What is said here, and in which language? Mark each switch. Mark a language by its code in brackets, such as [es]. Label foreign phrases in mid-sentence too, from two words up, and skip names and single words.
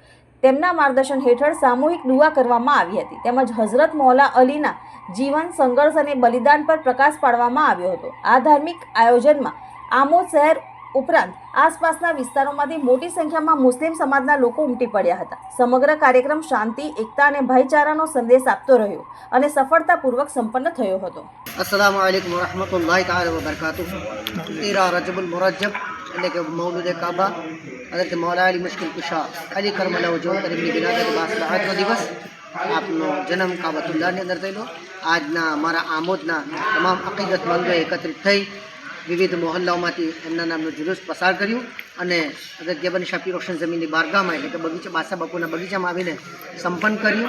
[gu] તેમના માર્ગદર્શન હેઠળ સામૂહિક દુઆ કરવામાં આવી હતી તેમજ હઝરત મૌલા અલીના જીવન, સંઘર્ષ અને બલિદાન પર પ્રકાશ પાડવામાં આવ્યો હતો. આ ધાર્મિક આયોજનમાં આમોદ શહેર ઉપરાંત આસપાસના વિસ્તારોમાંથી મોટી સંખ્યામાં મુસ્લિમ સમાજના લોકો ઉમટી પડ્યા હતા. સમગ્ર કાર્યક્રમ શાંતિ, એકતા અને ભાઈચારાનો સંદેશ આપતો રહ્યો અને સફળતાપૂર્વક સંપન્ન થયો હતો. [ar] السلام عليكم ورحمة الله تعالى وبركاته. [gu] 13 रजबुल मुरज्जब એટલે કે મૌલુદ કાબા હઝરત મૌલા અલી મુશ્કિલ કુશા અલી [ar] كرم الله وجهه [gu] એમની વિલાદત બાસબાતનો દિવસ આપનો જન્મ કાબતુલ્લાહની અંદર થયેલો. આજના અમારા આમોદના તમામ અકીદતમંદોએ એકત્રિત થઈ વિવિધ મોહલ્લાઓમાંથી એમના નામનું જુલુસ પસાર કર્યું અને હઝરત જબન શફી રોશન જમીનની બારગાહમાં એટલે કે બગીચા બાદશાહ બાપુના બગીચામાં આવીને સંપન્ન કર્યું.